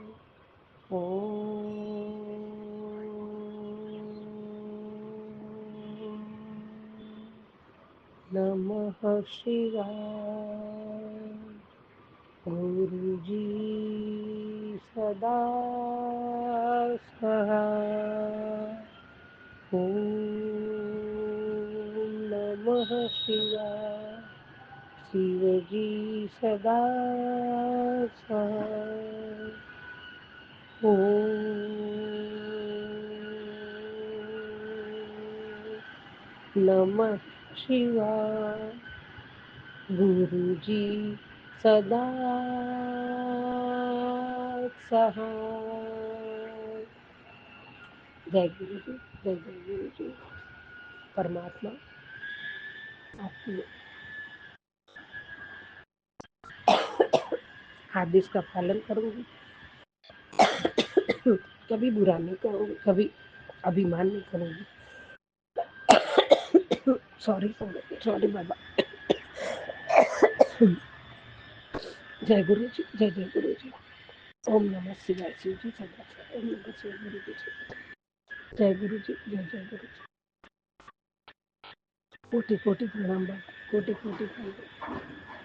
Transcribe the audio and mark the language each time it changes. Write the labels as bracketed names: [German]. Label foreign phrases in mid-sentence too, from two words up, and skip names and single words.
[Hindi] नमः शिवाय। गुरु जी सदा सहाय। ओम नमः शिवाय। शिव जी सदा सहाय। ओम नमः शिवाय। गुरु जी सदा सहाय। जय गुरु जी, जय जय गुरु जी। परमात्मा आपकी आदेश का पालन करूंगी, कभी बुरा नहीं करूंगी, कभी अभिमान नहीं करूंगी। [English] sorry sorry [Hindi] बाबा। जय गुरु जी, जय जय गुरु जी। ओम नमः शिवाय। शिव जी सदा सहाय। ओम नमः शिवाय। गुरु जी जय गुरु जी, जय जय गुरु जी। कोटि कोटि प्रणाम बाबा, कोटि कोटि प्रणाम।